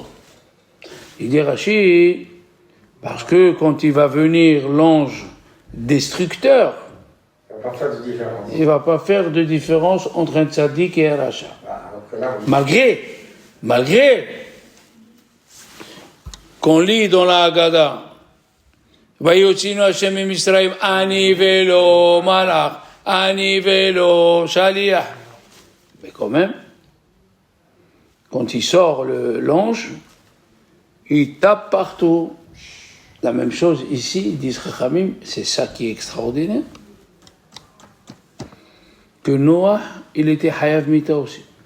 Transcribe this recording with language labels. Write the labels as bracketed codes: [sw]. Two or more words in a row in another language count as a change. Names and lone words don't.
[fr] Il dit Rachid, parce que quand il va venir l'ange destructeur, il ne va pas faire de différence entre un tzaddik et un rachat. Malgré qu'on lit dans la Haggadah, [he] ויוציאנו השם ממצרים, אני ולא מלאך, אני ולא שליח. [fr] Mais quand même, quand il sort l'ange, il tape partout. La même chose ici, disent Chachamim, c'est ça qui est extraordinaire. Que Noah, il était [he] חייב מיתה [fr] aussi.